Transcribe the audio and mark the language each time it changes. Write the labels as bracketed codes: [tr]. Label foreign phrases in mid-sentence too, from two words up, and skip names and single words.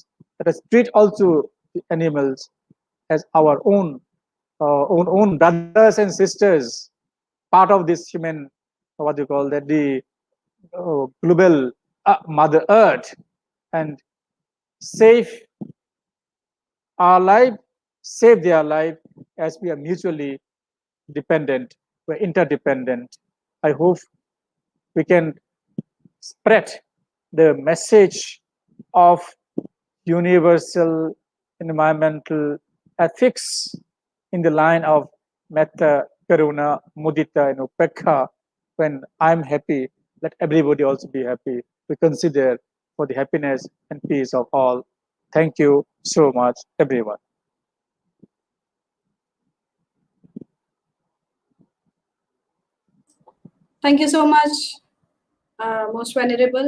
[en] Let us treat also the animals as our own brothers and sisters, part of this human, what do you call that, the global Mother Earth, and save our life, save their life, as we are mutually dependent, we're interdependent. I hope we can spread the message of universal environmental ethics in the line of [pi] metta, karuna, mudita, [en] and upekha. When I'm happy, let everybody also be happy. We consider for the happiness and peace of all. Thank you so much, everyone. Thank you so much, Most Venerable.